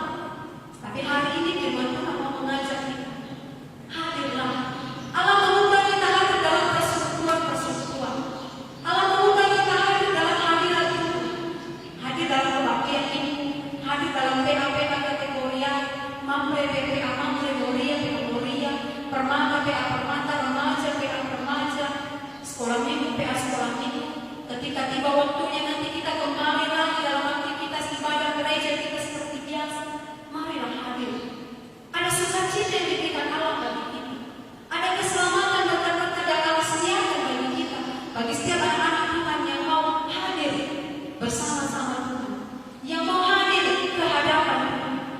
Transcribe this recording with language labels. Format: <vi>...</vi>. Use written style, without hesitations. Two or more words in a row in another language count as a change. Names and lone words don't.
<id>Tapi hari ini firman Tuhan mau mengajak kita, hadirlah. Allah mengundang kita hadir dalam persekutuan. Allah mengundang kita hadir dalam hadirat Tuhan, hadir dalam kebaktian ini, hadir dalam PA kategori Mamre, PA Mamre, Moria, PA Moria, Permata, PA Permata, Remaja, PA Remaja, sekolah minggu, PA sekolah minggu. Ketika tiba waktunya nanti kita kembali lagi dalam aktivitas ibadah gereja kita seperti biasa, marilah hadir. Ada sukacita yang diberikan Allah bagi kita, ada keselamatan dan berkat yang Allah sediakan bagi kita, bagi setiap anak-anak Tuhan yang mau hadir bersama-sama Tuhan, yang mau hadir ke hadapan Tuhan.</id>